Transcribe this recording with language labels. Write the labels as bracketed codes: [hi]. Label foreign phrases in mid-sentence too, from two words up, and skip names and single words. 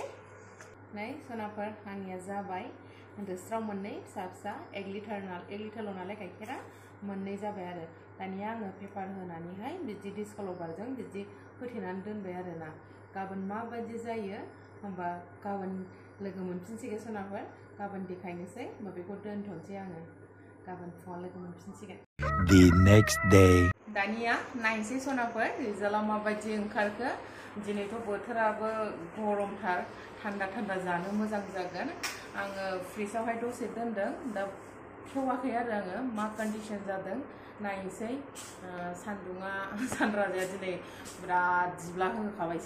[brx] नै सनाफोर आंनिया जाबाय, दोस्राव मोननै फिसा फिसा, 1 लिटारल' नालाय गाइखेरा, मोननै जाबाय आरो। दानिया आङो पेपार होनानैहाय बिदि डिस्क लभारजों बिदि होथेनानै दोनबाय आरोना। गाबोन माबायदि जायो होमबा गाबोन लोगो मोनफिनसिगोन सनाफोर, गाबोन देखायनोसै। होमबा बेखौ दोनथ'नोसै आङो, गाबोन फुङाव लोगो मोनफिनसिगोन। [en] The next day. [brx] दानिया नायनोसै सनाफोर रिजाल्टआ माबायदि ओंखारखो। दिनैथ' बोथोराबो गरमथार, थान्दा जानो मोजां जागोन। आङो फ्रिजआवहाय दसे दोनदों, दा खेवाखै आरो आङो मा कन्डिसन जादों नायनोसै। सानराजाया दिनै बिराद जिब्ला होखाबायसो।